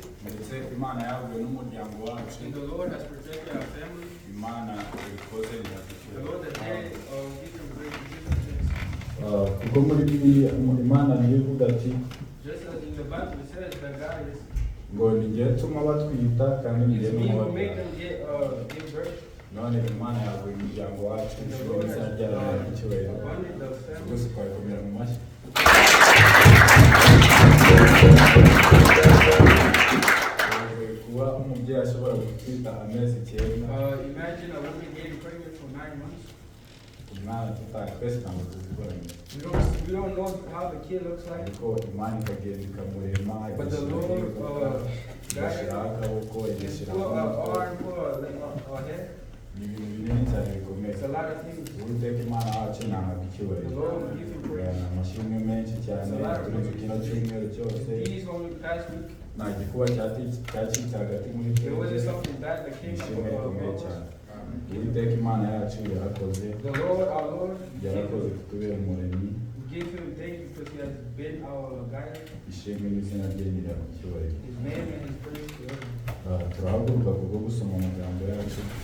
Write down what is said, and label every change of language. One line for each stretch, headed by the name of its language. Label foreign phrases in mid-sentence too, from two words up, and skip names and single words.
English: And the Lord has protected our family. The Lord has done different great things. Just as in the Bible it says that God is it's me who make them give birth.
Kinyarwanda: none Imana yaguye umuryango wacu neza ryaraye icyubahiro rwose twabikomera mu mashyi kuba umubyeyi ashobora gutwita amezi 9
English: imagine a woman getting pregnant for 9 months.
Kinyarwanda: umwana twese ntabwo tuzikoranye
English: We don't know how the kid looks like.
Kinyarwanda: ariko Imana ikagenda ikamurema
English: But the Lord
Kinyarwanda: igashyiraho akaboko igashyiraho
English: it's a lot of things.
Kinyarwanda: Uwiteka Imana wacu ntabwo icyubahiro amashimwe menshi cyane turi kino cyumweru cyose nta gikuba cyacitse hagati muri twebwe ishimwe rikomeye cyane Uwiteka Imana yacu yarakoze kutubera umuremyi ishimwe n'izina rye nyiracyubahiro turahaguruka kubwo gusoma amagambo yacu